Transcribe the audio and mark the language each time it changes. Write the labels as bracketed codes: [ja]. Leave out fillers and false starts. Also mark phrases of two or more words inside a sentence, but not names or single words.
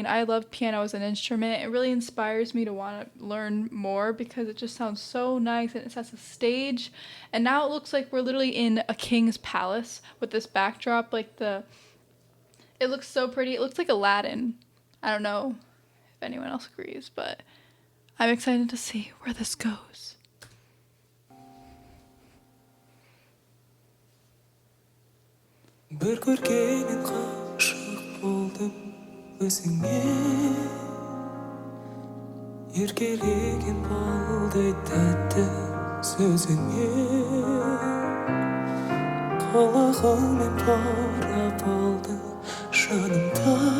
[en] I love piano as an instrument. It really inspires me to want to learn more because it just sounds so nice and it sets a stage. And now it looks like we're literally in a king's palace with this backdrop, it looks so pretty. It looks like Aladdin. I don't know if anyone else agrees, but I'm excited to see where this goes. [kk] Bir көргеннен ғашық болдым өзіңе, еркелеген балдай тәтті сөзіңе, қалағанмен барап алдың жанымда,